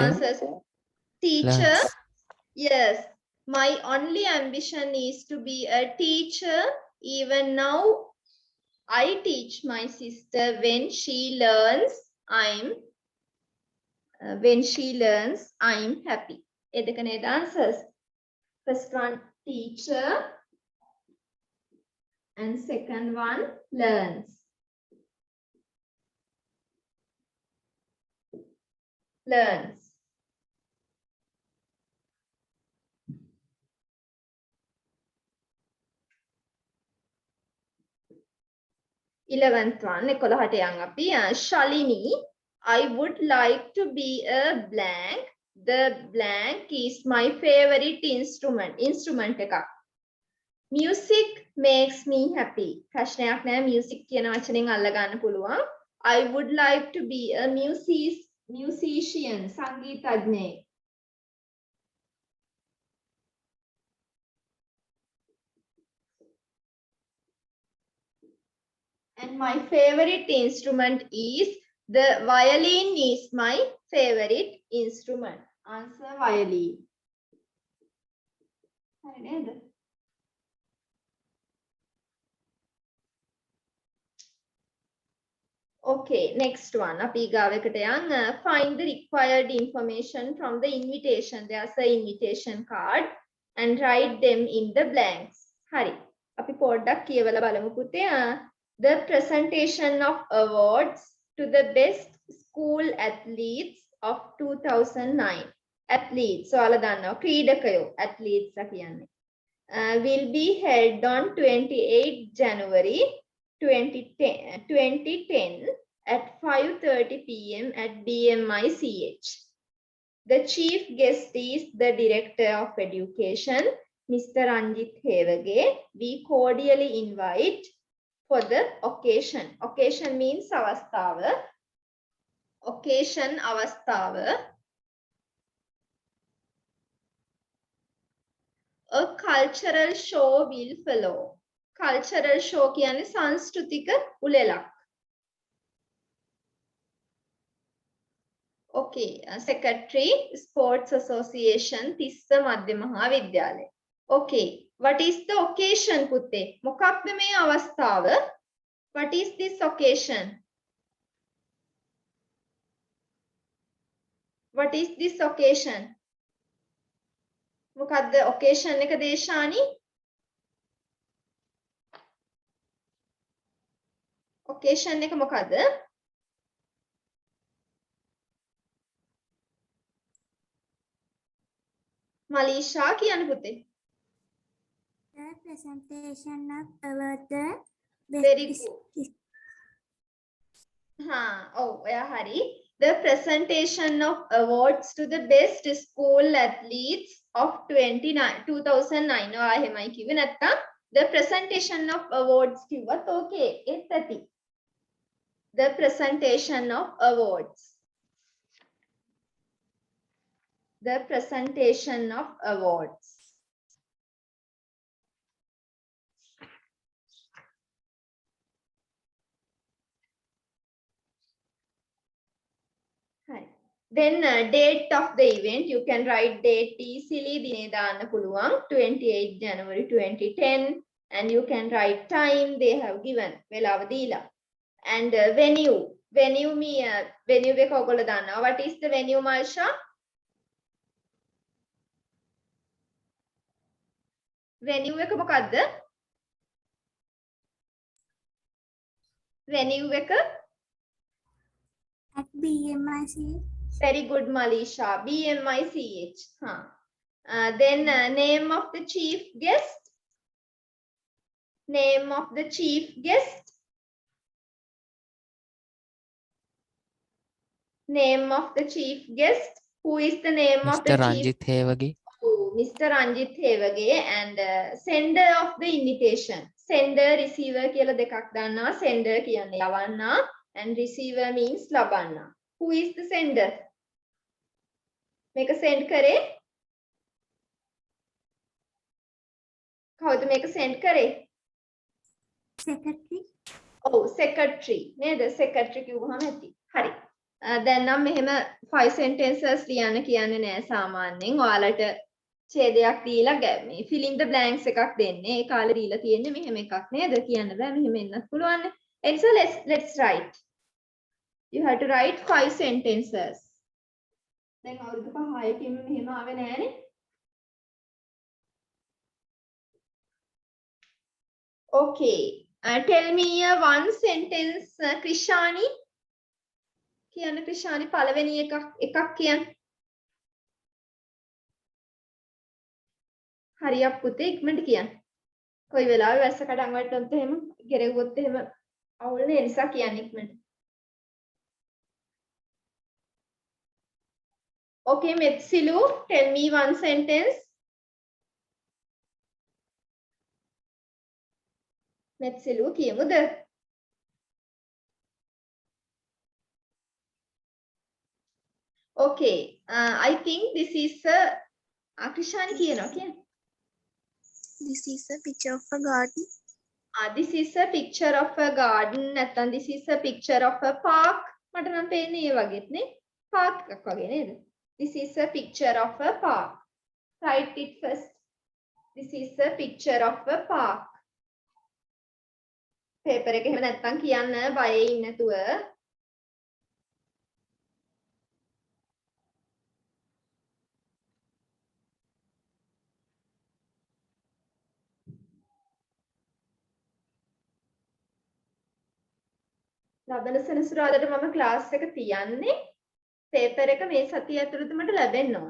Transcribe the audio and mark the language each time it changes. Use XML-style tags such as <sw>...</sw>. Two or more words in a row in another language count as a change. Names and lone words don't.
<en>answers? Teacher. Learns. Yes. My only ambition is to be a teacher. Even now, I teach my sister when she learns, I'm happy.</en> <si>එදක නේද</si> <en>answers. First one, teacher. And second one, learns. Learns. Eleventh one,</en> <si>11ට යන් අපි.</si> <en>Shalini, I would like to be a blank. The blank is my favorite instrument. Instrument එකක්. Music makes me happy.</en> <si>ප්‍රශ්නයක් නෑ music කියන වචනෙන් අල්ල ගන්න පුළුවන්.</si> <en>I would like to be a musician.</en> <si>සංගීතඥයෙක්.</si> <en>And my favorite instrument is the violin is my favorite instrument. Answer violin.</en> <si>හරි නේද?</si> <en>Okay, next one.</en> <si>අපි ගාවකට යන්</si> <en>find the required information from the invitation. There's an invitation card and write them in the blanks.</en> <si>හරි. අපි පොඩ්ඩක් කියවලා බලමු පුතේ.</si> <en>The presentation of awards to the best school athletes of 2009. Athletes,</en> <si>ඔයාලා දන්නවා ක්‍රීඩකයෝ athletes කියන්නේ.</si> <en>Will be held on 28 January 2010 at 5:30 p.m. at BMICH. The chief guest is the Director of Education, Mr. Ranjit Hevage. We cordially invite for the occasion. Occasion means avasthawa. Occasion avasthawa. A cultural show will follow. Cultural show</en> <si>කියන්නේ සංස්කෘතික උළෙලක්.</si> <en>Okay, Secretary, Sports Association,</en> <si>තිස්ස මධ්‍ය මහා විද්‍යාලය.</si> <en>Okay, what is the occasion පුතේ?</en> <si>මොකක්ද මේ අවස්ථාව?</si> <en>What is this occasion? What is this occasion?</en> <si>මොකක්ද occasion එක දේශානි? Occasion එක මොකද්ද? මලීෂා කියන්න පුතේ.</si> <en>The presentation of award the Very best good.</en> <si>ඔයා හරි.</si> <en>The presentation of awards to the best school athletes of 2009.</en> <si>ඔයා එහෙමයි කිව්වේ නැත්තම්</si> <en>the presentation of awards</en> <si>කිව්වත් okay. ඒත් ඇති.</si> <en>The presentation of awards. The presentation of awards. Hi. Then date of the event, you can write date easily.</en> <si>දිනේ දාන්න පුළුවන්</si> <en>28 January 2010 and you can write time they have given.</en> <si>වෙලාව දීලා.</si> <en>And venue.</en> <si>Venue එක ඔයගොල්ලෝ දන්නවා.</si> <en>What is the venue, Marsha?</en> <si>Venue එක මොකද්ද? Venue එක</si> <en>at BMIC. Very good, Malisha. BMICH. Then name of the chief guest. Name of the chief guest. Name of the chief guest. Who is the name of the Mr. Ranjit Hewage. Oh, Mr. Ranjit Hewage. And sender of the invitation. Sender, receiver</en> <si>කියලා දෙකක් දන්නවා. Sender කියන්නේ යවන්නා</si> <en>and receiver means</en> <si>ලබන්නා.</si> <en>Who is the sender?</en> <si>මේක send කරේ? කවුද මේක send කරේ?</si> <en>Secretary. Oh, secretary.</en> <si>නේද? Secretary කිව්වහම ඇති. හරි. දැන් නම් මෙහෙම 5 sentences ලියන්න කියන්නේ නෑ සාමාන්‍යයෙන්. ඔයාලට ඡේදයක් දීලා මේ</si> <en>fill in the blanks</en> <si>එකක් දෙන්නේ. ඒ කාලේ දීලා තියෙන්නේ මෙහෙම එකක් නේද? කියන්න බෑ මෙහෙම එන්නත් පුළුවන්.</si> <en>And so let's write. You have to write 5 sentences.</en> <si>දැන් අවුරුදු 5කින් මෙහෙම ආවේ නෑනේ.</si> <en>Okay. Tell me one sentence, Krishani.</en> <si>කියන්න Krishani පළවෙනි එකක් කියන්න. හරියක් පුතේ ඉක්මනට කියන්න. කොයි වෙලාවෙ වැස්ස කඩන් වටනොත් එහෙම ගෙරෙව්වොත් එහෙම අවුල්නේ ඒ නිසා කියන්න ඉක්මනට.</si> <en>Okay, Metsilu, tell me one sentence.</en> <si>Metsilu, කියමුද?</si> <en>Okay, I think this is Krishani</en> <si>කියනවා කියන්න.</si> <en>This is a picture of a garden. This is a picture of a garden. නැත්නම් this is a picture of a park.</en> <si>මට නම් පේන්නේ ඒ වගේත් නේ. park එකක් වගේ නේද?</si> <en>This is a picture of a park. Write it first. This is a picture of a park.</en> <si>paper එක එහෙම නැත්නම් කියන්න බයේ ඉන්න නැතුව. ලබන සෙනසුරාදාට මම ක්ලාස් එක තියන්නේ පේපර් එක මේ සතිය ඇතුළත මට ලැබෙන්න ඕන.</si>